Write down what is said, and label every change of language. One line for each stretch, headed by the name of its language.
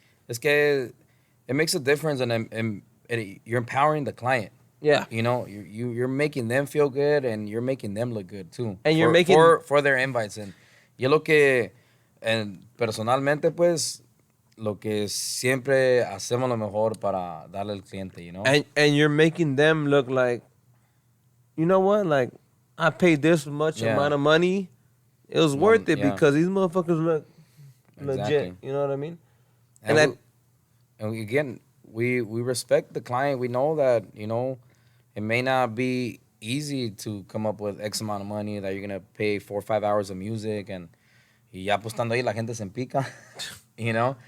Spanish: Es que
English: it makes a difference, and you're empowering the client. Yeah. You know, you're making them feel good, and you're making them look good too. And you're making for their invites.
Spanish: And yo lo que, and personalmente, pues, lo que siempre hacemos lo mejor para darle al cliente,
English: you know. And you're making them look like, you know what? Like, I paid this much amount of money. It was worth it because these motherfuckers look legit. You know what I mean? And again, we respect the client. We know that, you know, it may not be easy to come up with X amount of money that you're going to pay 4 or 5 hours of music,
Spanish: y ya apostando ahí la gente se empica,
English: you know.